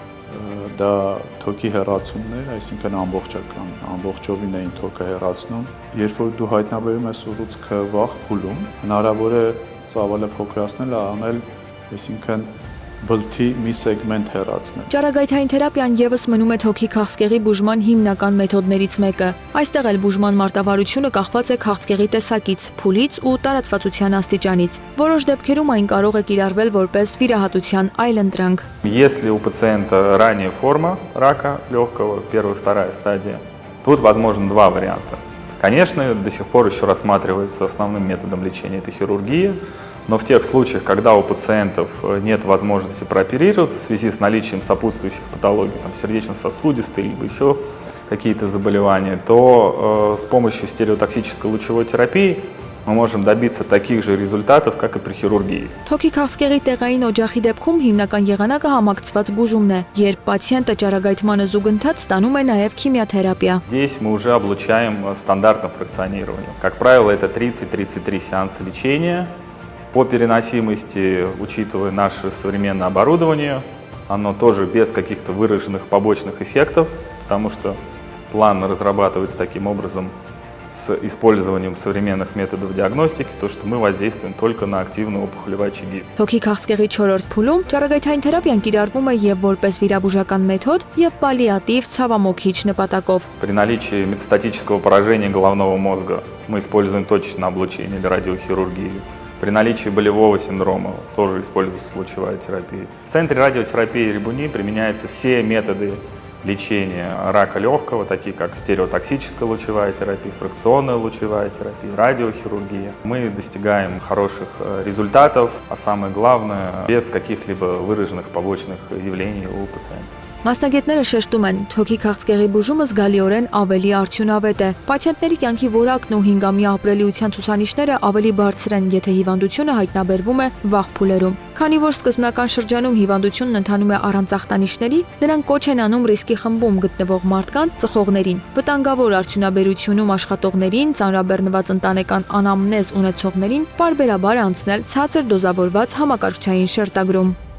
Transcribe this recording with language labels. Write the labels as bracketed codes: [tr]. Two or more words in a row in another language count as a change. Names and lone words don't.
[hy] դա թոքի հեռացումներ, այսինքն ամբողջական, ամբողջովին էին թոքը հեռացնում։ Երբ որ դու հայտնաբերում ես ուռուցքը վաղ փուլում, հնարավոր է ծավալը փոքրացնել, անել, այսինքն բլթի մի սեգմենտ հեռացնել։ Ճառագայթային թերապիան եւս մնում է թոքի քաղցկեղի բուժման հիմնական մեթոդներից մեկը։ Այստեղ էլ բուժման մարտավարությունը կախված է քաղցկեղի տեսակից, փուլից ու տարածվածության աստիճանից։ Որոշ դեպքերում այն կարող է կիրառվել որպես վիրահատության այլընտրանք։ [ru] Если у пациента ранняя форма рака легкого, первая, вторая стадия, тут возможно два варианта. Конечно, до сих пор еще рассматривается основным методом лечения это хирургия. Но в тех случаях, когда у пациентов нет возможности прооперироваться в связи с наличием сопутствующих патологий, там, сердечно-сосудистые, либо еще какие-то заболевания, то с помощью стереотоксической лучевой терапии мы можем добиться таких же результатов, как и при хирургии. [hy] Թոքի քաղցկեղի տեղային օջախի դեպքում հիմնական եղանակը համակցված բուժումն է, երբ պացիենտը ճառագայթմանը զուգընթաց ստանում է նաև քիմիոթերապիա։ [ru] Здесь мы уже облучаем стандартным фракционированием. Как правило, это 30-33 сеанса лечения. По переносимости, учитывая наше современное оборудование, оно тоже без каких-то выраженных побочных эффектов, потому что план разрабатывается таким образом с использованием современных методов диагностики, то что мы воздействуем только на активные опухолевые очаги. [hy] Թոքի քաղցկեղի 4-րդ փուլում ճառագայթային թերապիան կիրառվում է եւ որպես վիրաբուժական մեթոդ եւ պալիատիվ ցավամոքիչ նպատակով։ [ru] При наличии метастатического поражения головного мозга мы используем точечное облучение или радиохирургию. При наличии болевого синдрома тоже используется лучевая терапия. В центре радиотерапии Рибуни применяются все методы лечения рака легкого, такие как стереотоксическая лучевая терапия, фракционная лучевая терапия, радиохирургия. Мы достигаем хороших результатов, а самое главное, без каких-либо выраженных побочных явлений у пациента. [hy] Մասնագետները շեշտում են, թոքի քաղցկեղի բուժումը զգալիորեն ավելի արդյունավետ է։ Պացիենտների կյանքի որակն ու 5-ամյա ապրելիության ցուցանիշները ավելի բարձր են, եթե հիվանդությունը հայտնաբերվում է վաղ փուլերում։ Քանի որ սկզբնական շրջանում հիվանդությունն ընթանում է առանց ախտանիշների, նրանք կոչ են անում ռիսկի խմբում գտնվող մարդկանց ծխողներին, վտանգավոր արդյունաբերությունում աշխատողներին, ծանրաբեռնված ընտանեկան անամնեզ ունեցողներին պարբերաբար անցնել ցածր դոզավորված համակարգչային շերտագրում։